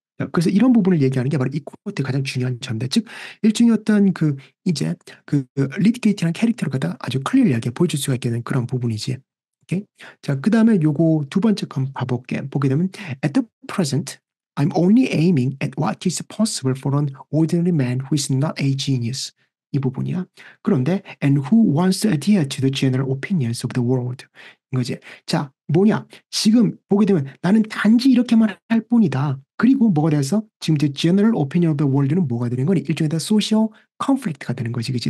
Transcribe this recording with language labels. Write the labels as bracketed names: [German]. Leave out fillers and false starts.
[Korean] 그래서 이런 부분을 얘기하는 게 바로 이 코트의 가장 중요한 점인데, 즉 일종의 어떤 그 이제 그 리드 게이트라는 캐릭터를 갖다 아주 클리어하게 보여줄 수가 있게 되는 그런 부분이지. 오케이? 자, 그 다음에 요거 두 번째 건 봐볼게. 보게 되면 [English] at the present, I'm only aiming at what is possible for an ordinary man who is not a genius. [Korean] 이 부분이야. 그런데 [English] and who wants to adhere to the general opinions of the world. [Korean] 이거지. 자, 뭐냐? 지금 보게 되면 나는 단지 이렇게만 할 뿐이다. 그리고 뭐가 돼서 지금 이제 general opinion of the world는 뭐가 되는 거니? 일종의 다 social conflict가 되는 거지, 그치?